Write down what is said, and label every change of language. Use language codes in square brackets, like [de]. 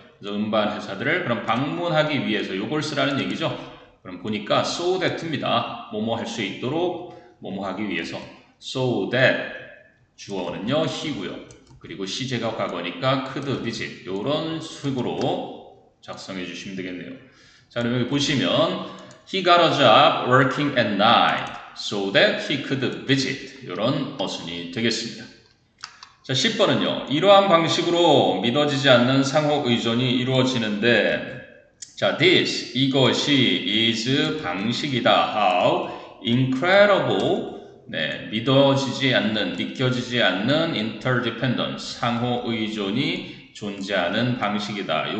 [ko] 그래서 음반 회사들을 그럼 방문하기 위해서 요걸 쓰라는 얘기죠. 그럼 보니까 [en] so that [ko] 입니다. 뭐뭐 할 수 있도록 뭐뭐 하기 위해서 so that 주어는요 he고요. 그리고 시제가 과거니까 [en] could visit [ko] 이런 식으로 작성해 주시면 되겠네요. 자, 그럼 여기 보시면 [en] he got a job working at night so that he could visit [ko] 이런 어순이 되겠습니다. 자, 10번은요. 이러한 방식으로 믿어지지 않는 상호 의존이 이루어지는데 자, this 이것이 is 방식이다. [en] How incredible [ko] 네, 믿어지지 않는, 믿겨지지 않는 interdependence, 상호 의존이 존재하는 방식이다.